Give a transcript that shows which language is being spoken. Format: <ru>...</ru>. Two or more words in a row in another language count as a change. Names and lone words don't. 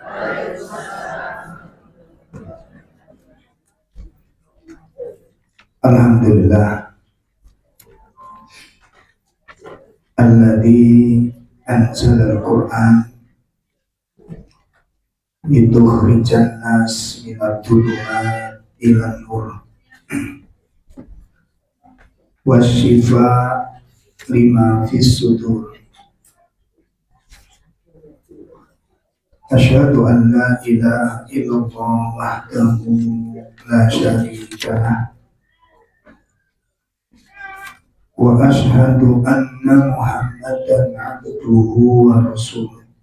<ar>الحمد لله الذي أنزل القرآن لتخرج الناس من الظلمات إلى النور وشفاء لما في الصدور. أشهد أن لا إله إلا الله وحده لا شريك له وأشهد أن محمدا عبده ورسوله.</ar>